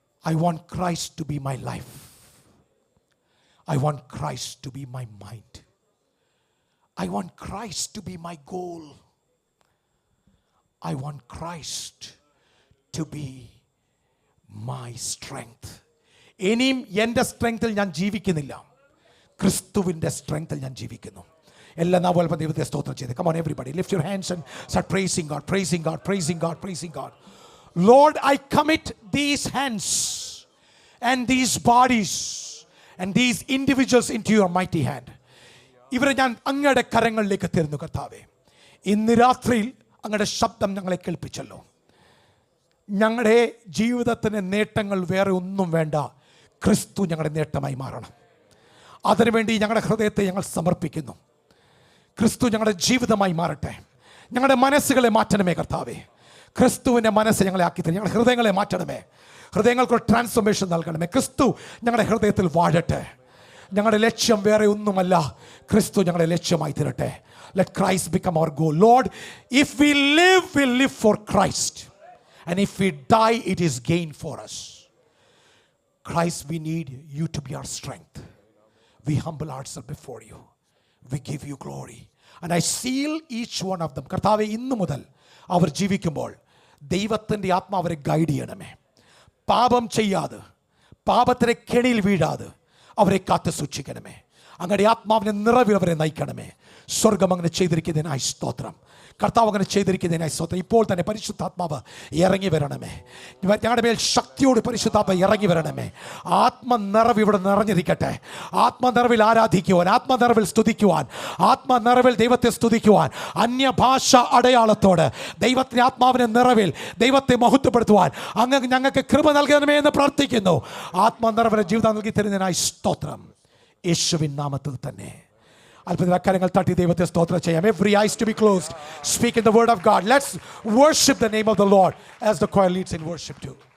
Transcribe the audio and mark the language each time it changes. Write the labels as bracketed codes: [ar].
[en] I want Christ to be my life. I want Christ to be my mind. I want Christ to be my goal. I want Christ to be my strength. [ml] ഇനിയും എൻ്റെ സ്ട്രെങ്ത്തിൽ ഞാൻ ജീവിക്കുന്നില്ല, ക്രിസ്തുവിൻ്റെ സ്ട്രെങ്ത്തിൽ ഞാൻ ജീവിക്കുന്നു. എല്ലാ നാവുകളും ദൈവത്തെ സ്തോത്രം ചെയ്ത്. [en] Come on everybody, lift your hands and start praising God, praising God, praising God, praising God. Lord, I commit these hands and these bodies and these individuals into your mighty hand. [ml] ഇവരെ ഞാൻ അങ്ങയുടെ കരങ്ങളിലേക്ക് തരുന്നു കർത്താവേ. ഇന്ന് രാത്രിയിൽ അങ്ങയുടെ ശബ്ദം ഞങ്ങളെ കേൾപ്പിച്ചല്ലോ. ഞങ്ങളുടെ ജീവിതത്തിന് നേട്ടങ്ങൾ വേറെ ഒന്നും വേണ്ട, ക്രിസ്തു ഞങ്ങളുടെ നേട്ടമായി മാറണം. അതിനുവേണ്ടി ഞങ്ങളുടെ ഹൃദയത്തെ ഞങ്ങൾ സമർപ്പിക്കുന്നു. ക്രിസ്തു ഞങ്ങളുടെ ജീവിതമായി മാറട്ടെ. ഞങ്ങളുടെ മനസ്സുകളെ മാറ്റണമേ കർത്താവേ. ക്രിസ്തുവിൻ്റെ മനസ്സ് ഞങ്ങളെ ആക്കി തരും. ഞങ്ങളുടെ ഹൃദയങ്ങളെ മാറ്റണമേ. ഹൃദയങ്ങൾക്കൊരു ട്രാൻസ്ഫോർമേഷൻ നൽകണമേ. ക്രിസ്തു ഞങ്ങളുടെ ഹൃദയത്തിൽ വാഴട്ടെ. ഞങ്ങളുടെ ലക്ഷ്യം വേറെ ഒന്നുമല്ല, ക്രിസ്തു ഞങ്ങളുടെ ലക്ഷ്യമായി തീരട്ടെ. [en] Let Christ become our goal. Lord, if we live, we live for Christ. And if we die, it is gain for us. Christ, we need you to be our strength. We humble ourselves before you. We give you glory. And I seal each one of them. [ml] കർത്താവേ, ഇന്നു മുതൽ അവർ ജീവിക്കുമ്പോൾ ദൈവത്തിൻ്റെ ആത്മാവ് അവരെ guide ചെയ്യണമേ. പാപം ചെയ്യാതെ, പാപത്തിൻ്റെ കെണിയിൽ വീഴാതെ അവരെ കാത്തു സൂക്ഷിക്കണമേ. അങ്ങയുടെ ആത്മാവിനെ നിറവിൽ അവരെ നയിക്കണമേ. സ്വർഗം അങ്ങനെ ചെയ്തിരിക്കുന്നതിനായി സ്തോത്രം. കർത്താവ് അങ്ങനെ ചെയ്തിരിക്കുന്നതിനായി സ്തോത്രം. ഇപ്പോൾ തന്നെ പരിശുദ്ധാത്മാവ് ഇറങ്ങി വരണമേ. ഞങ്ങളുടെ മേൽ ശക്തിയോട് പരിശുദ്ധാത്മാവ് ഇറങ്ങി വരണമേ. ആത്മനിറവ് ഇവിടെ നിറഞ്ഞിരിക്കട്ടെ. ആത്മനിറവിൽ ആരാധിക്കുവാൻ, ആത്മനിറവിൽ സ്തുതിക്കുവാൻ, ആത്മനിറവിൽ ദൈവത്തെ സ്തുതിക്കുവാൻ, അന്യഭാഷ അടയാളത്തോട് ദൈവത്തിൻ്റെ ആത്മാവിൻ്റെ നിറവിൽ ദൈവത്തെ മഹത്വപ്പെടുത്തുവാൻ അങ്ങ് ഞങ്ങൾക്ക് കൃപ നൽകണമേ എന്ന് പ്രാർത്ഥിക്കുന്നു. ആത്മനിറവിലെ ജീവിതം നൽകി തരുന്നതിനായി സ്തോത്രം. യേശുവിൻ നാമത്തിൽ തന്നെ അല്പത്തിൽ അക്കാര്യങ്ങൾ തട്ടി ദൈവത്തെ സ്തോത്രം ചെയ്യാം. [en] Every eyes to be closed. Speak in the word of God. Let's worship the name of the Lord as the choir leads in worship too.